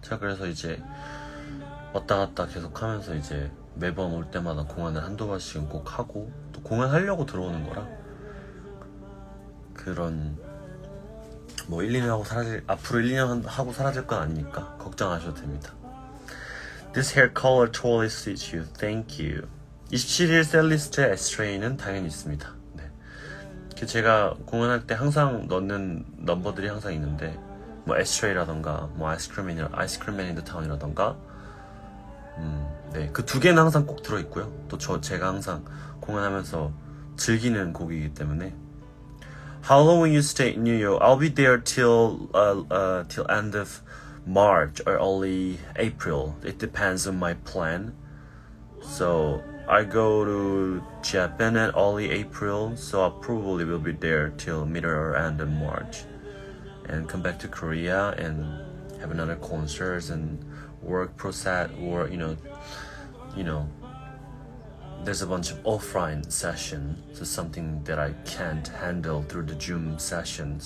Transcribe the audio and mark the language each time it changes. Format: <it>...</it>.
<ko>제가 그래서 이제 왔다 갔다 계속 하면서 이제 매번 올 때마다 공연을 한두 번씩은 꼭 하고, 또 공연하려고 들어오는 거라 그런 뭐 1, 2년 하고 앞으로 1, 2년 하고 사라질 건 아니니까 걱정 안 하셔도 됩니다.</ko> <en>This hair color totally suits you. Thank you.</en> <ko>27일 셀리스트의 에스트레이는 당연히 있습니다. 네. 제가 공연할 때 항상 넣는 넘버들이 항상 있는데, 뭐 에스트레이라던가 뭐 아이스크림 맨 인 더 타운이라던가, 네, 그 두 개는 항상 꼭 들어있고요. 또 제가 항상 공연하면서 즐기는 곡이기 때문에.</ko> <en>How long will you stay in New York? I'll be there till end of March or early April. It depends on my plan. So I go to Japan at early April, so I probably will be there till middle or end of March, and come back to Korea and have another concerts and work process, or there's a bunch of offline session, so something that I can't handle through the Zoom session.</en>